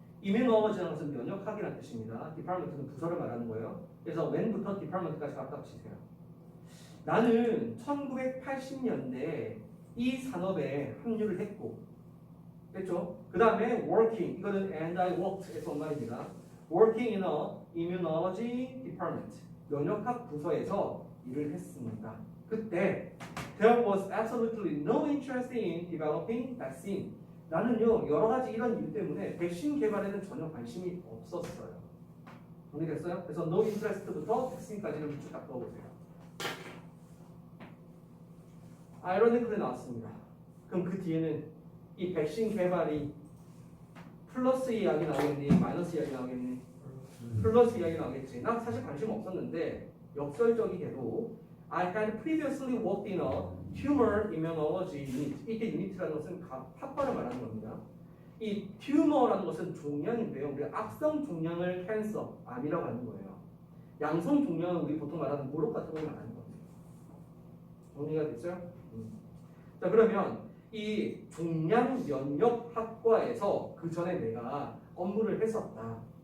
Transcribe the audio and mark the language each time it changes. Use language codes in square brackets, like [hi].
[ko] immunology라는 것은 면역학이라는 뜻입니다. department는 부서를 말하는 거예요. 그래서 when부터 department까지 갖다 붙이세요. 나는 1980년대에 이 산업에 합류를 했고, 됐죠? 그 다음에 working, 이거는 [en] and I worked [ko] 에서 온 말입니다. [en] working in a immunology department, [ko] 면역학 부서에서 일을 했습니다. 그때 [en] there was absolutely no interest in developing vaccine. [ko] 나는요 여러 가지 이런 이유 때문에 백신 개발에는 전혀 관심이 없었어요. 정리됐어요? 그래서 no interest부터 백신까지를 쭉 다 풀어보세요. ironically 나왔습니다. 그럼 그 뒤에는 이 백신 개발이 플러스 이야기 나오겠니? 마이너스 이야기 나오겠니? 플러스 이야기 나오겠지. 난 사실 관심 없었는데 역설적이게도 [en] I had previously worked in a tumor immunology unit. [ko] 이게 유닛이라는 것은 학과를 말하는 겁니다. 이 튜머라는 것은 종양인데요. 우리가 악성 종양을 캔서, 암이라고 하는 거예요. 양성 종양은 우리 보통 말하는 모록 같은 걸 말하는 겁니다. 정리가 됐어요? 자, 그러면 이 종양 면역학과에서 그 전에 내가 업무를 했었다.